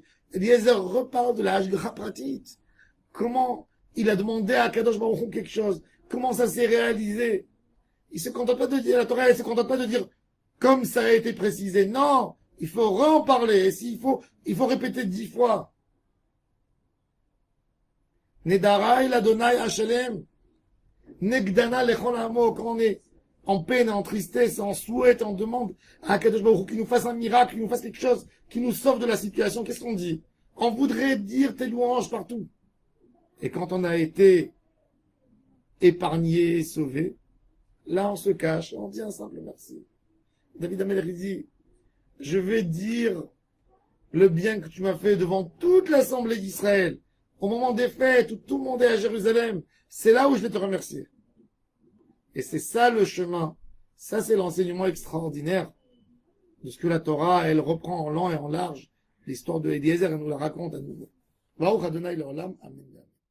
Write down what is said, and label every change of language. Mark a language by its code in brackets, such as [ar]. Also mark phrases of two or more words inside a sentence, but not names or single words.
[fr] Eliezer reparle de la hashgacha pratit. Comment il a demandé à [he] קדוש ברוך הוא [fr] quelque chose. Comment ça s'est réalisé. Il se contente pas de dire, la Torah, elle se contente pas de dire comme ça a été précisé. Non, il faut en parler. Et s'il faut, il faut répéter 10 fois. [he] נדרי לה' אשלם. נגדה נא לכל עמו. [fr] Quand on est en peine, en tristesse, en souhaite, on demande à [he] קדוש ברוך הוא [fr] qu'il nous fasse un miracle, qu'il nous fasse quelque chose, qui nous sauve de la situation. Qu'est-ce qu'on dit? On voudrait dire tes louanges partout. Et quand on a été épargné, sauvé, là on se cache, on dit un simple merci. David Amelech dit, je vais dire le bien que tu m'as fait devant toute l'assemblée d'Israël, au moment des fêtes où tout le monde est à Jérusalem, c'est là où je vais te remercier. Et c'est ça le chemin, ça c'est l'enseignement extraordinaire de ce que la Torah, elle reprend en long et en large, l'histoire de Eliezer, elle nous la raconte à nouveau. [he] ברוך ה' לעולם, אמן.